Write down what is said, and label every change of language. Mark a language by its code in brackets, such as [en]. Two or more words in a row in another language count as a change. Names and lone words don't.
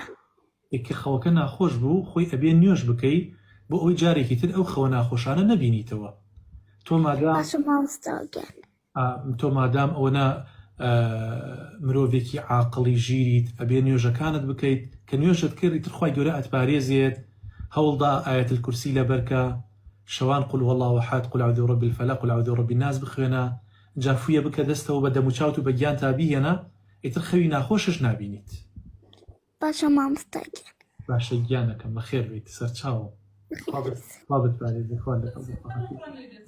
[ckb] ئێکە خەوەکە ناخۆش بوو خۆی ئەبێ نوێژ بکەی بۆ ئەوەی جارێکی تر ئەو خەوە ناخۆشانە نەبینیتەوە. تۆ مادام ئەوە مرۆڤێکی عاقڵی ژیریت ئەبێ نوێژەکانت بکەیت کە نوێژت کردی تر خوای گەورە ئەتپارێزێت. هەوڵدا ئایەت الکورسی لەبەرکە، شەوان [ar] قل هو الله احد، قل اعوذ برب الفلق، قل اعوذ برب الناس [ckb] بخوێنە، جافویە بکە دەستەوە بە دەم و چاوت و بە گیان تا بیهێنە، ئیتر خەوی ناخۆشش نابینیت. باشە مامۆستا گیان. باشە گیانەکەم بەخێر بیت سەر چاوم. خوا بتپارێزێ، خوا لەگەڵ بێت.